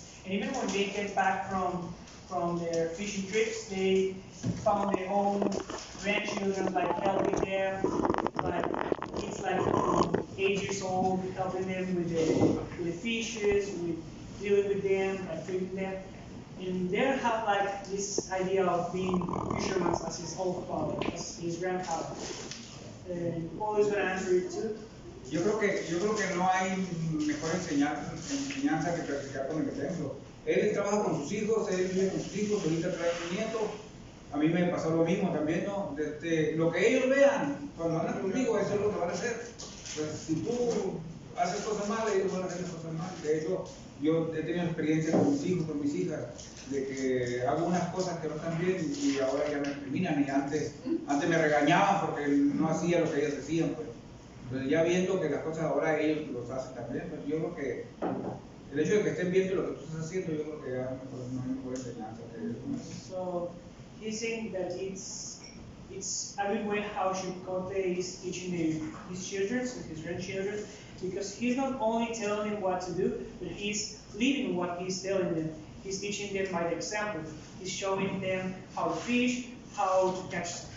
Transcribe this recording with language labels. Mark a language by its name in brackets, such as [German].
[English] And even when they get back from their fishing trips, they found their own grandchildren like helping them, like it's like 8 years old, helping them with the fishes, with dealing with them, like feeding them. And they don't have like this idea of being fishermen as his old father, as his grandfather. And Paul is going to answer it too. [Spanish] Yo creo que no hay mejor enseñanza que practicar con el ejemplo. Él trabaja con sus hijos, él vive con sus hijos, ahorita trae un nieto. A mí me pasó lo mismo también, ¿no? Lo que ellos vean cuando andan conmigo, eso es lo que van a hacer. Pues si tú haces cosas malas, ellos van a hacer cosas malas. De hecho, yo he tenido experiencia con mis hijos, con mis hijas, de que hago unas cosas que no están bien y ahora ya me discriminan. Y antes me regañaban porque no hacía lo que ellos decían, pues. Entonces ya viendo que las cosas ahora ellos los hacen también, pues yo creo que el hecho de que estén viendo lo que tú estás haciendo, yo creo que ya no hay mejor enseñanza que eso. [English] So he's saying that it's a good way how Chicote is teaching his children, his grandchildren, because he's not only telling them what to do, but he's living what he's telling them. He's teaching them by the example. He's showing them how to fish, how to catch